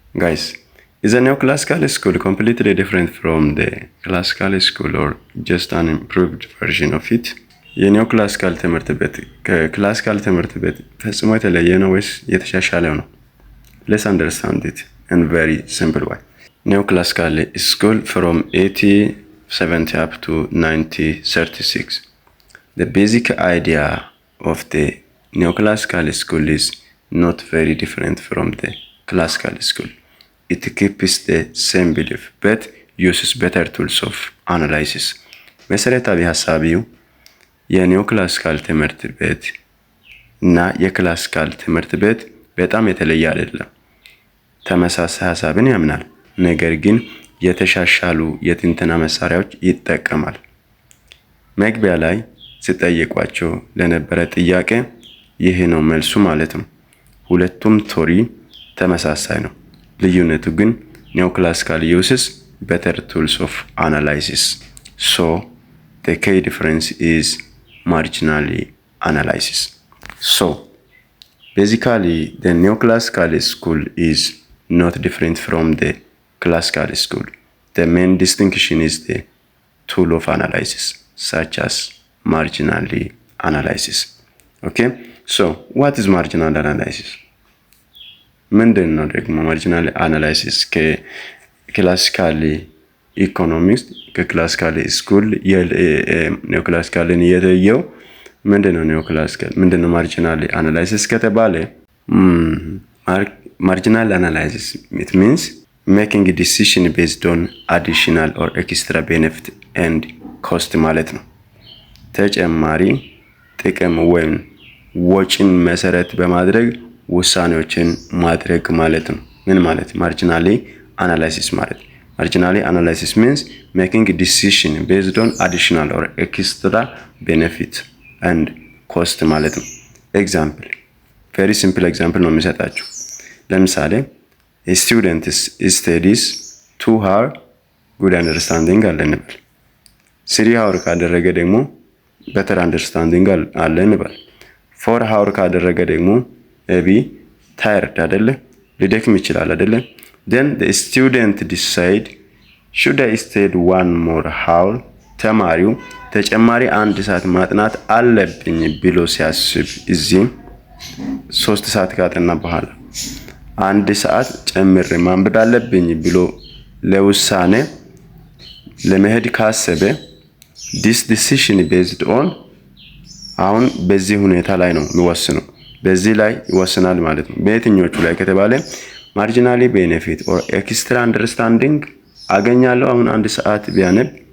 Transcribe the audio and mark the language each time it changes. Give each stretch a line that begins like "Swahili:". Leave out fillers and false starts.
English: Guys, is a neoclassical school completely different from the classical school or just an improved version of it?
Amharic: የኒዮክላሲካል ትምህርት ቤት ከክላሲካል ትምህርት ቤት ፈጽሞ የተለየ ነው ወይስ የተሻሻለው ነው?
English: Let's understand it in very simple way. Neoclassical school from 1870 up to 1936. The basic idea of the neoclassical school is not very different from the classical school. It keeps the same belief but uses better tools of analysis.
Amharic: መሰረታዊ ሐሳቢው የኒዮክላሲካል ትምህርት ቤት እና የክላሲካል ትምህርት ቤት በጣም የተለየ አይደለም። ተመሳሳይ ሐሳብን ያምናል፣ ነገር ግን የተሻሻሉ የትንተና መሳሪያዎች ይጠቀማል። መግቢያ ላይ ሲጠየቋቸው ለነበረ ጥያቄ ይህ ነው መልሱ ማለት ነው። ሁለቱም ቶሪ ተመሳሳይ ነው። ልዩነቱ ግን
English: neoclassical uses better tools of analysis. So the key difference is marginal analysis. So basically the neoclassical school is not different from the classical school. The main distinction is the tool of analysis such as marginal analysis. Okay, so what is marginal analysis?
Amharic: ምንድን ነው ደግሞ ማርጂናል አናላይሲስ? ከክላሲካል ኢኮኖሚክስ ከክላሲካል ስኩል የኒዮክላሲካልን የተየው ምንድነው? ኒዮክላሲካል ምንድነው? ማርጂናል አናላይሲስ ከተባለ ማርጂናል አናላይሲስ
English: it means making a decision based on additional or extra benefit and cost
Amharic: ማለት ነው። ተጨማሪ ጥቅም ወይም ወጪን መሰረት በማድረግ ውሳኔዎችን ማድረግ ማለት ነው። ምን ማለት ማርጂናሊ አናላይሲስ ማለት? ማርጂናሊ አናላይሲስ
English: means making a decision based on additional or extra benefit and cost
Amharic: ማለት ነው። ኤግዛምፕል
English: very simple example
Amharic: ነው የሚሰጣችሁ። ለምሳሌ
English: a student studies 2 hours good understanding
Amharic: አለ እንበል። 3 hours ካደረገ ደግሞ
English: better understanding
Amharic: አለ እንበል። 4 hours ካደረገ ደግሞ
English: maybe tired
Amharic: አይደለ? ሊደክም ይችላል አይደለ?
English: then the student decide should I study 1 more hour?
Amharic: ተማሪው ተጨማሪ 1 ሰዓት ማጥናት አለብኝ ብሎ ሲያስብ እዚህ 3 ሰዓት ካጠና በኋላ 1 ሰዓት ጨምሬ ማንበብ አለብኝ ብሎ ለውሳኔ ለመሄድ ካሰበ
English: this decision based on
Amharic: አሁን በዚህ ሁኔታ ላይ ነው የሚወስነው። በዚህ ላይ ይወስናል ማለት ነው። በየትኞቹ ላይ ከተባለ
English: ማርጂናሊ ቤኔፊት ኦር ኤክስትራ አንደርስታንዲንግ
Amharic: አገኛለሁ። አሁን 1 ሰዓት ቢያነብ